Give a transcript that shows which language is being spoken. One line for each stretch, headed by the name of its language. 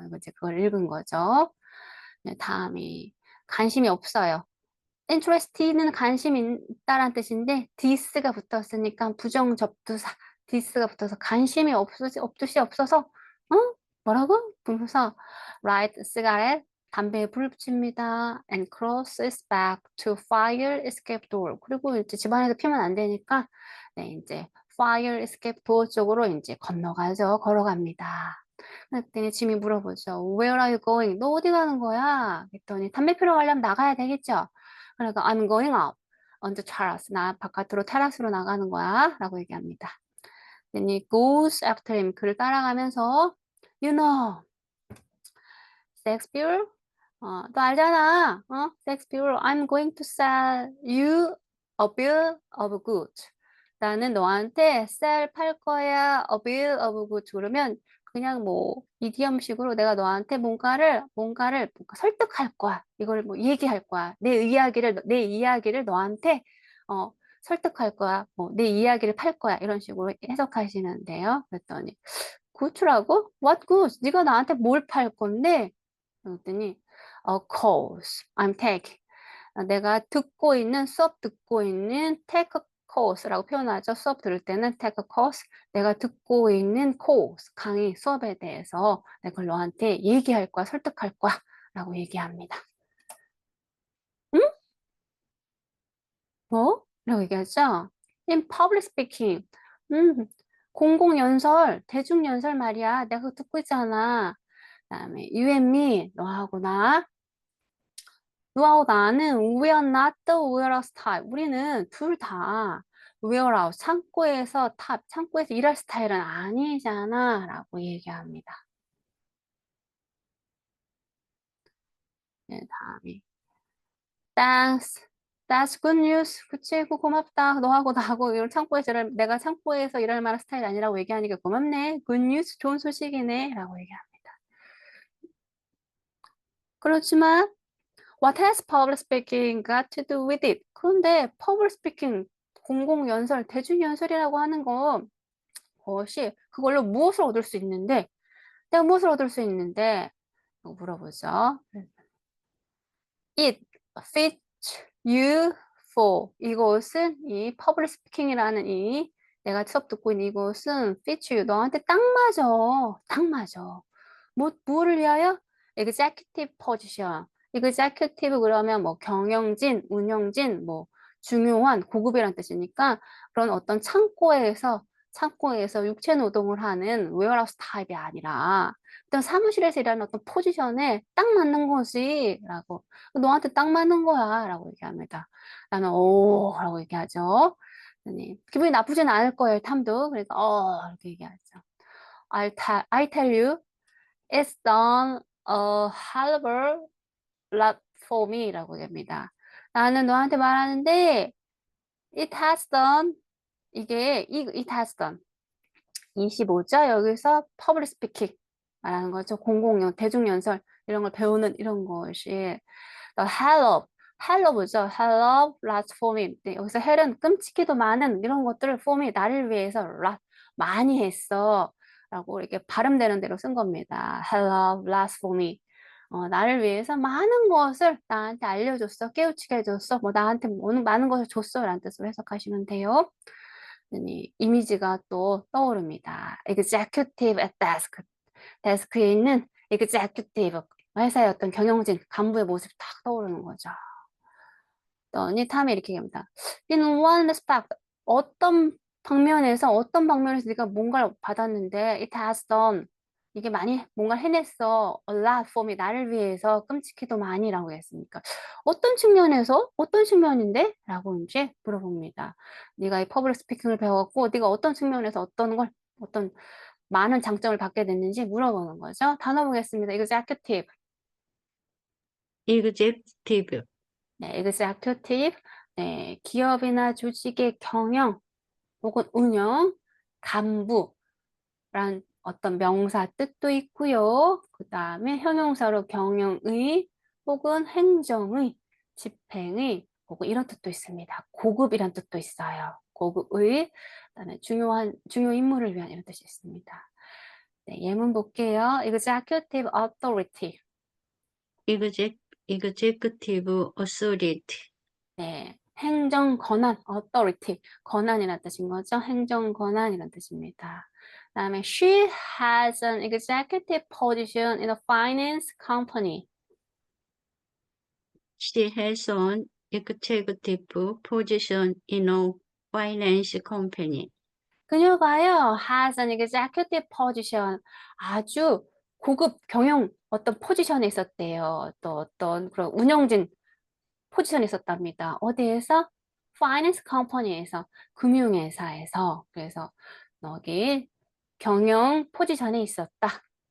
Korean: 이거 이제 그걸 읽은 거죠. 네, 다음이 관심이 없어요. interest는 관심이 있다라는 뜻인데 this가 붙었으니까 부정접두사 this가 붙어서 관심이 없듯이 없어서 뭐라고? 그러면서
English: light cigarette
Korean: 담배에 불 붙입니다.
English: and crosses back to fire escape door.
Korean: 그리고 이제 집안에서 피면 안 되니까 네, 이제 fire escape door 쪽으로 이제 건너가죠. 걸어갑니다. 그랬더니 짐이 물어보죠.
English: Where are you going?
Korean: 너 어디 가는 거야? 그랬더니 담배 피러 가려면 나가야 되겠죠. 그러니까
English: I'm going out on the terrace.
Korean: 나 바깥으로 테라스로 나가는 거야. 라고 얘기합니다.
English: Then he goes after him.
Korean: 그를 따라가면서
English: You know, Shakespeare?
Korean: 너 알잖아.
English: Shakespeare, I'm going to sell you a bill of goods.
Korean: 나는 너한테 sell 팔 거야.
English: a bill of goods.
Korean: 그러면 그냥 뭐 이디엄식으로 내가 너한테 뭔가 설득할 거야. 이걸 뭐 얘기할 거야. 내 이야기를 너한테 설득할 거야. 뭐 내 이야기를 팔 거야. 이런 식으로 해석하시는데요. 그랬더니 굿이라고?
English: What goods?
Korean: 네가 나한테 뭘 팔 건데? 그랬더니
English: a course I'm taking.
Korean: 내가 수업 듣고 있는 take a course라고 표현하죠. 수업 들을 때는 take a course. 내가 듣고 있는 course, 강의 수업에 대해서 내가 너한테 얘기할 거야, 설득할 거야 라고 얘기합니다. 응? 뭐? 라고 얘기하죠.
English: In public speaking.
Korean: 공공연설, 대중연설 말이야. 내가 그거 듣고 있잖아. 그다음에
English: you and me,
Korean: 너하고 나는
English: we are not the weirdest type.
Korean: 우리는 둘 다 warehouse, 창고에서 일할 스타일은 아니잖아 라고 얘기합니다. 네, 다음에 Thanks.
English: That's good news.
Korean: 그치, 그 고맙다. 너하고 나하고 내가 창고에서 일할 만한 스타일 아니라고 얘기하니까 고맙네.
English: Good news,
Korean: 좋은 소식이네. 라고 얘기합니다. 그렇지만,
English: what has public speaking got to do with it?
Korean: 그런데 public speaking, 공공연설, 대중연설이라고 하는 것이 그걸로 무엇을 얻을 수 있는데, 내가 무엇을 얻을 수 있는데, 물어보죠.
English: It fits you for
Korean: 이것은 이 public speaking이라는 이 내가 수업 듣고 있는 이것은
English: fits you
Korean: 너한테 딱 맞아. 딱 맞아. 뭐를 위하여? executive position. executive 그러면 뭐 경영진, 운영진, 뭐 중요한 고급이란 뜻이니까 그런 어떤 창고에서 육체 노동을 하는 웨어하우스 타입이 아니라 어떤 사무실에서 일하는 어떤 포지션에 딱 맞는 거지 라고 너한테 딱 맞는 거야 라고 얘기합니다. 나는 오 라고 얘기하죠. 네. 기분이 나쁘진 않을 거예요, 탐도. 그러니까 이렇게 얘기하죠.
English: I tell you it's done a hell of a lot for me
Korean: 라고 얘기합니다. 나는 너한테 말하는데
English: it has done it has done
Korean: 25죠. 여기서 public speaking 말하는 거죠. 공공연, 대중연설 이런 걸 배우는 이런 것이
English: the hell of
Korean: 죠.
English: hell of lots for me.
Korean: 네, 여기서 hell은 끔찍히도 많은 이런 것들을
English: for me
Korean: 나를 위해서 lot 많이 했어. 라고 이렇게 발음되는 대로 쓴 겁니다.
English: hell of lots for me.
Korean: 나를 위해서 많은 것을 나한테 알려줬어. 깨우치게 해줬어. 뭐 나한테 많은 것을 줬어. 라는 뜻으로 해석하시면 돼요. 이미지가 또 떠오릅니다.
English: executive at desk.
Korean: 데스크에 있는 executive. 회사의 어떤 경영진, 간부의 모습이 딱 떠오르는 거죠. 니 탐이 이렇게 얘기합니다.
English: In one respect,
Korean: 어떤 방면에서 네가 뭔가를 받았는데
English: it has done.
Korean: 이게 많이 뭔가를 해냈어.
English: A lot for me.
Korean: 나를 위해서 끔찍히도 많이라고 했으니까. 어떤 측면인데? 라고 이제 물어봅니다. 네가 이 퍼블릭 스피킹을 배웠고 네가 어떤 측면에서 어떤 많은 장점을 받게 됐는지 물어보는 거죠. 단어 보겠습니다. executive.
English: executive,
Korean: 네, executive. 네, 기업이나 조직의 경영 혹은 운영, 간부란 어떤 명사 뜻도 있고요. 그 다음에 형용사로 경영의 혹은 행정의, 집행의 혹은 이런 뜻도 있습니다. 고급이란 뜻도 있어요. 고급의, 그다음에 중요 임무를 위한 이런 뜻이 있습니다. 네, 예문 볼게요. executive authority.
English: executive authority,
Korean: 네, 행정 권한, authority, 권한이라는 뜻인 거죠. 행정 권한이라는 뜻입니다.
English: 그다음에 she has an executive position in a finance company. she has an executive position in a finance company.
Korean: 그녀가요,
English: has an executive position,
Korean: 아주 고급 경영 어떤 포지션에 있었대요. 또 어떤 그런 운영진 포지션에 있었답니다. 어디에서? 파이낸스 컴퍼니에서, 금융회사에서. 그래서 여기 경영 포지션에 있었다.